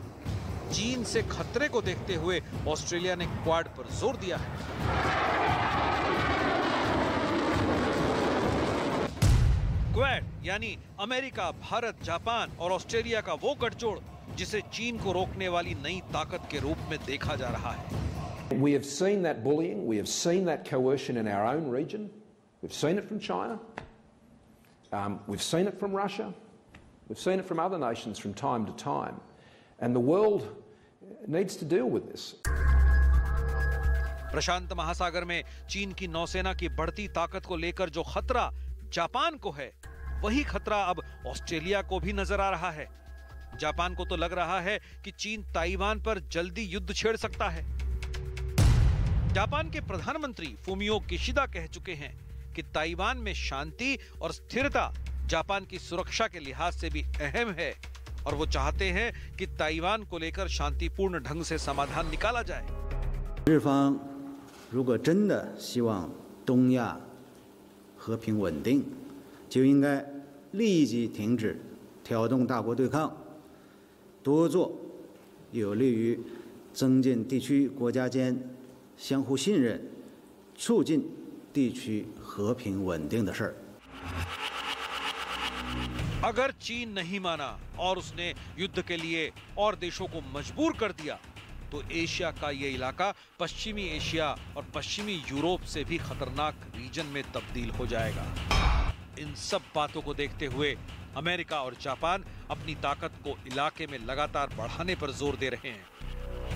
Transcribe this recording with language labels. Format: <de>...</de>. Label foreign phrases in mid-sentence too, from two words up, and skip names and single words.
<hi>चीन से खतरे को देखते हुए ऑस्ट्रेलिया ने क्वाड पर जोर दिया है। क्वाड यानी अमेरिका, भारत, जापान और ऑस्ट्रेलिया का वो गठजोड़ जिसे चीन को रोकने वाली नई ताकत के रूप में देखा जा रहा है।</hi> <en>We have seen that bullying, we have seen that coercion in our own region. We've seen it from China. We've seen it from Russia. We've seen it from other nations from time to time. And the world needs to deal with this.</en> <hi>प्रशांत महासागर में चीन की नौसेना की बढ़ती ताकत को लेकर जो खतरा जापान को है, वही खतरा अब ऑस्ट्रेलिया को भी नजर आ रहा है। जापान को तो लग रहा है कि चीन ताइवान पर जल्दी युद्ध छेड़ सकता है। जापान के प्रधानमंत्री फूमियो किशिदा कह चुके हैं कि ताइवान में शांति और स्थिरता जापान की सुरक्षा के लिहाज से भी अहम है और वो चाहते हैं कि ताइवान को लेकर शांतिपूर्ण ढंग से समाधान निकाला जाए।</hi> <zh>日方如果真的希望东亚和平稳定，就应该立即停止挑动大国对抗，多做有利于增进地区国家间相互信任、促进地区和平稳定的事儿。</zh> <hi>अगर चीन नहीं माना और उसने युद्ध के लिए और देशों को मजबूर कर दिया तो एशिया का ये इलाका पश्चिमी एशिया और पश्चिमी यूरोप से भी खतरनाक रीजन में तब्दील हो जाएगा। इन सब बातों को देखते हुए अमेरिका और जापान अपनी ताकत को इलाके में लगातार बढ़ाने पर जोर दे रहे हैं।</hi>